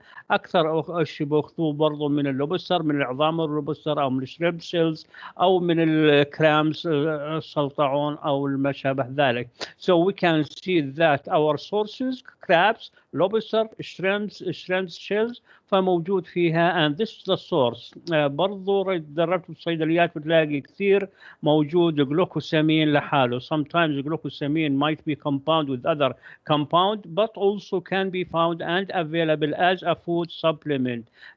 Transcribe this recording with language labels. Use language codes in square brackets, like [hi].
[ar] أكثر شيء بأخذوه برضو من اللوبستر، من العظام اللوبستر، أو من [en] الشريمب شيلز، [ar] أو من الكرامز السلطعون، أو ما شابه ذلك. [en] So we can see that our sources crabs, lobster, shrimps shells [ar] فموجود فيها [en] and this is the source. [ar] برضو دربت بالصيدليات بتلاقي كثير موجود glucosamine لحاله. [en] Sometimes glucosamine might be compound with other compound, but also can be found and available as a food supplement.